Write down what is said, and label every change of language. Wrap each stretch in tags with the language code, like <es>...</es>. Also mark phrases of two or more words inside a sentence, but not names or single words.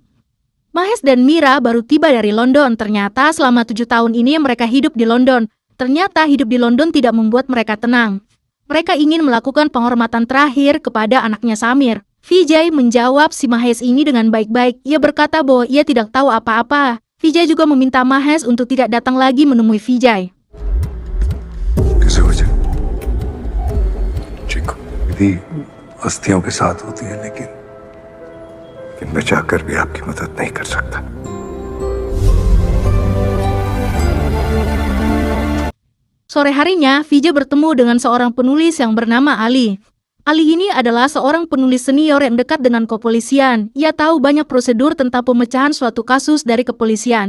<id>Mahesh dan Mira baru tiba dari London. Ternyata selama 7 tahun ini mereka hidup di London. Ternyata hidup di London tidak membuat mereka tenang. Mereka ingin melakukan penghormatan terakhir kepada anaknya Samir. Vijay menjawab si Mahesh ini dengan baik-baik. Ia berkata bahwa ia tidak tahu apa-apa. Vijay juga meminta Mahesh untuk tidak datang lagi menemui Vijay.</id> <hi>कैसे हो जाए ठीक भी अस्थियों के साथ होती है लेकिन मैं चाहकर भी आपकी मदद नहीं कर सकता</hi> <id>Sore harinya, Vijay bertemu dengan seorang penulis yang bernama Ali. Ali ini adalah seorang penulis senior yang dekat dengan kepolisian. Ia tahu banyak prosedur tentang pemecahan suatu kasus dari kepolisian.</id>